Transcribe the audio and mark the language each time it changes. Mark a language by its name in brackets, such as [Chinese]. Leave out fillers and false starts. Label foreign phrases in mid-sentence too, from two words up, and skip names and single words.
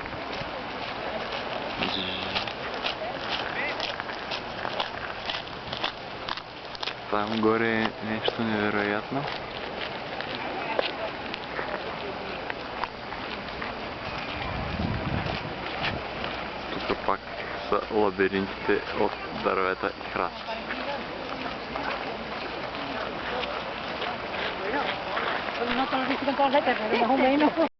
[Bulgarian] Там горе е нещо невероятно. Тук пак са лабиринтите от дървета и храсти. [Spanish] No te lo dicen por letra, pero más o menos.